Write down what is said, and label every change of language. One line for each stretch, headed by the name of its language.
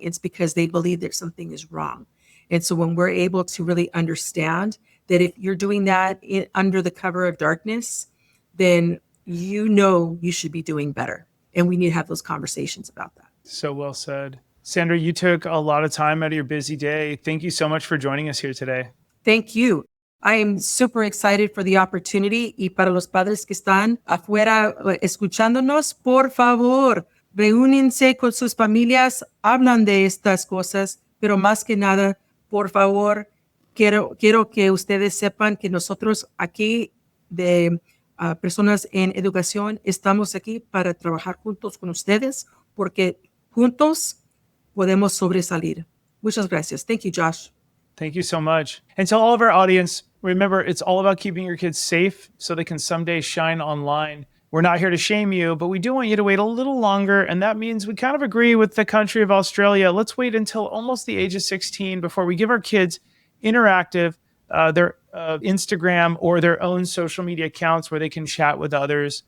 English: It's because they believe that something is wrong. And so when we're able to really understand that if you're doing that under the cover of darkness, then you know you should be doing better. And we need to have those conversations about that. So well said. Sandra, you took a lot of time out of your busy day. Thank you so much for joining us here today. Thank you. I am super excited for the opportunity.
Spanish: Y para los padres que están afuera escuchándonos, por favor, reúnense con sus familias, hablan de estas cosas, pero más que nada, por favor, quiero que ustedes sepan que nosotros aquí de personas en educación estamos aquí para trabajar juntos con ustedes, porque juntos podemos sobresalir. Muchas gracias.
English: Thank you, Josh. Thank you so much. And to all of our audience, remember, it's all about keeping your kids safe so they can someday shine online. We're not here to shame you, but we do want you to wait a little longer. And that means we kind of agree with the country of Australia. Let's wait until almost the age of 16 before we give our kids interactive, their Instagram or their own social media accounts where they can chat with others.